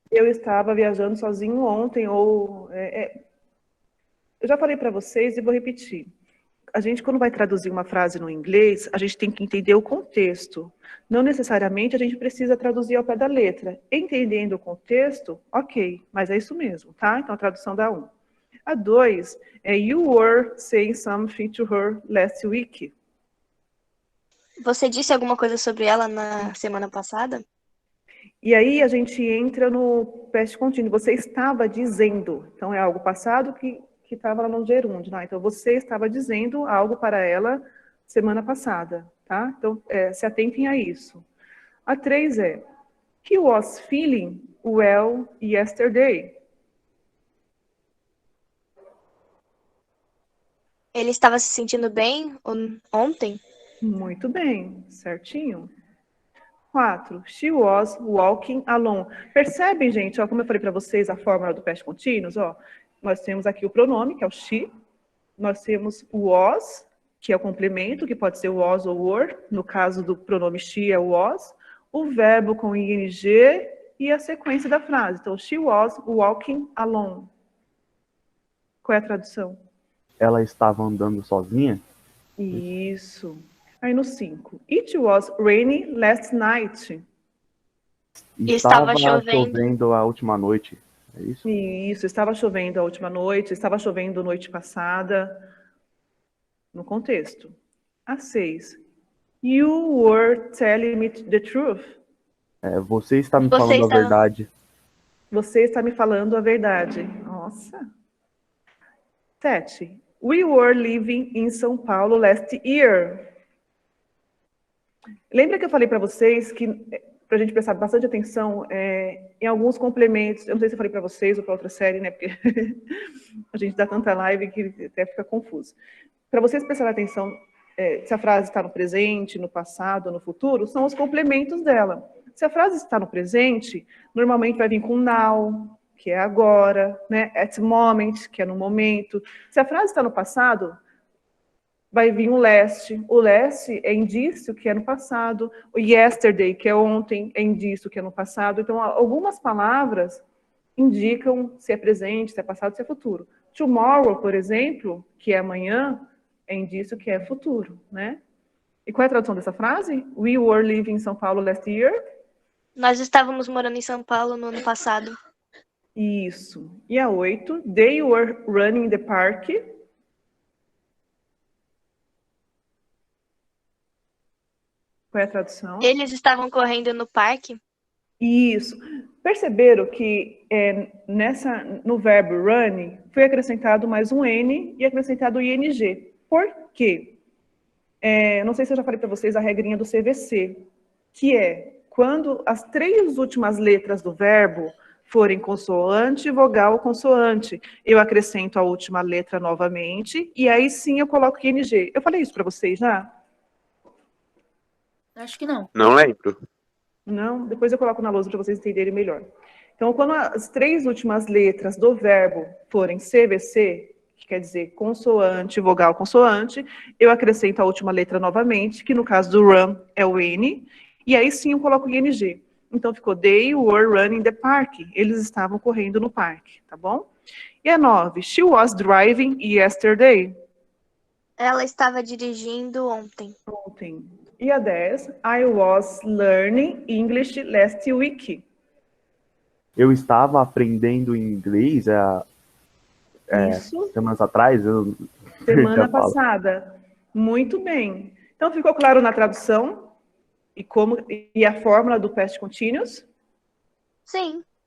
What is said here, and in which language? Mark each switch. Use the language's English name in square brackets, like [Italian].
[Portuguese] Eu estava viajando sozinho ontem, ou... Eu já falei para vocês e vou repetir. A gente, quando vai traduzir uma frase no inglês, a gente tem que entender o contexto. Não necessariamente a gente precisa traduzir ao pé da letra. Entendendo o contexto, ok, mas é isso mesmo, tá? Então a tradução dá 1. A 2 é [English] You were saying something to her last week. [Portuguese] Você disse alguma coisa sobre ela na semana passada? E aí a gente entra no past contínuo. Você estava dizendo. Então é algo passado que estava lá no gerúndio. Né? Então você estava dizendo algo para ela semana passada. Tá? Então se atentem a isso. A 3 é [English] He was feeling well yesterday. [Portuguese] Ele estava se sentindo bem ontem? Muito bem, certinho. 4. [English] She was walking alone. [Portuguese] Percebem, gente, ó, como eu falei para vocês, a fórmula do past contínuos, ó. Nós temos aqui o pronome, que é o she. Nós temos o was, que é o complemento, que pode ser was ou were. No caso do pronome she é o was. O verbo com ing e a sequência da frase. Então, [English] she was walking alone. [Portuguese] Qual é a tradução? Ela estava andando sozinha? Isso. Aí no 5. [English] It was rainy last night. [Portuguese] Estava chovendo a última noite. É isso? Isso, estava chovendo a última noite, estava chovendo noite passada. No contexto. A 6. [English] You were telling me the truth. [Portuguese] Você está me falando a verdade. Você está me falando a verdade. Nossa. 7. [English] We were living in São Paulo last year. [Portuguese] Lembra que eu falei para vocês que, para a gente prestar bastante atenção em alguns complementos, eu não sei se eu falei para vocês ou para outra série, né, porque a gente dá tanta live que até fica confuso. Para vocês prestarem atenção se a frase está no presente, no passado, no futuro, são os complementos dela. Se a frase está no presente, normalmente vai vir com now, que é agora, né? [English] At the moment, [Portuguese] que é no momento. Se a frase está no passado, vai vir o last. O last é indício que é no passado. O yesterday, que é ontem, é indício que é no passado. Então, algumas palavras indicam se é presente, se é passado, se é futuro. Tomorrow, por exemplo, que é amanhã, é indício que é futuro, né? E qual é a tradução dessa frase? [English] We were living in São Paulo last year. [Portuguese] Nós estávamos morando em São Paulo no ano passado. Isso. E a 8, [English] they were running the park. [Portuguese] Qual é a tradução? Eles estavam correndo no parque? Isso. Perceberam que no verbo running foi acrescentado mais um N e acrescentado o ING. Por quê? Não sei se eu já falei para vocês a regrinha do CVC, que é quando as 3 últimas letras do verbo forem consoante, vogal ou consoante, eu acrescento a última letra novamente e aí sim eu coloco ING. Eu falei isso para vocês já? Acho que não. Não lembro. Não? Depois eu coloco na lousa para vocês entenderem melhor. Então, quando as 3 últimas letras do verbo forem CVC, que quer dizer consoante, vogal, consoante, eu acrescento a última letra novamente, que no caso do run é o N, e aí sim eu coloco o ING. Então ficou [English] they were running the park. [Portuguese] Eles estavam correndo no parque, tá bom? E a 9, [English] she was driving yesterday. [Portuguese] Ela estava dirigindo ontem. Ontem. E a 10, [English] I was learning English last week. [Portuguese] Eu estava aprendendo inglês Isso. semanas atrás. Semana passada. Muito bem. Então, ficou claro na tradução? E a fórmula do past continuous? Sim.